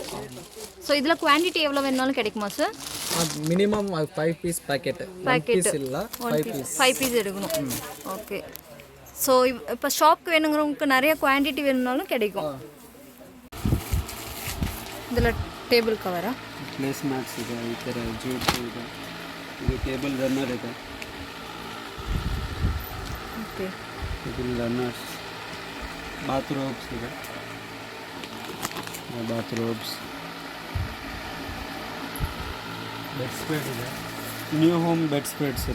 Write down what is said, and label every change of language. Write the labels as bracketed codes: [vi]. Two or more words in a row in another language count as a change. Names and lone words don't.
[ta] ஸோ இதில் குவான்டிட்டி எவ்வளோ வேணுனாலும் கிடைக்குமா சார்? [en] minimum 5 piece packet [ta] இல்லை 5 பீஸ் எடுக்கணும். ஓகே. ஸோ இப்போ ஷாப்க்கு வேணுங்கிறவங்களுக்கு நிறைய குவான்டிட்டி வேணும்னாலும் கிடைக்கும். [kn] இதில் ಟೇಬಲ್ ಕವರಾ? [en] place mats [kn] ಇದೆ, ಈ ಥರ ಜೂಟ್ ಇದೆ, ಇದು [en] table runner [kn] ಇದೆ. ಓಕೆ. ಇದು ರನ್ನರ್ಸ್. ಬಾತ್ರೂಬ್ಸ್ ಇದೆ, ಬಾತ್ರೂಬ್ಸ್. ಬೆಡ್ಸ್ಪ್ರೆಡ್ ಇದೆ, [en] new home bedspreads [kn] ಇದೆ.